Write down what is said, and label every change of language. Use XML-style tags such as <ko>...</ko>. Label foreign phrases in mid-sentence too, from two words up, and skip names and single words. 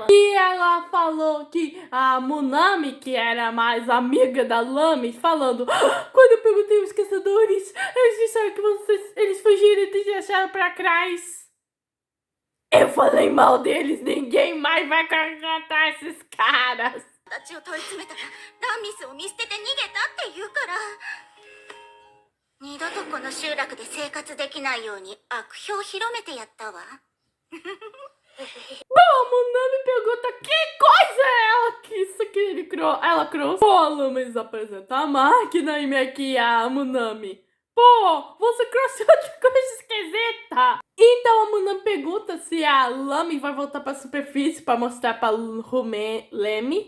<pt>E ela falou que a Munami, que era mais amiga da Lamis, falando, quando eu perguntei aos caçadores, eles disseram que eles fugiram e deixaram pra trás. Eu falei mal deles, ninguém mais vai contratar esses caras.</pt> <ja>形を問い詰めたらラミスを見捨てて逃げたって言うから、二度とこの集落で生活できないように悪評を広めてやったわ。</ja> <pt>Bom, a Munami pergunta que coisa é ela que isso que ele criou. Ela criou. Pô, a Lamis apresenta a máquina e meio que a Munami. Pô, você trouxe outra coisa esquisita. Então a Munami pergunta se a Lami vai voltar pra superfície pra mostrar pra Lemi.</pt>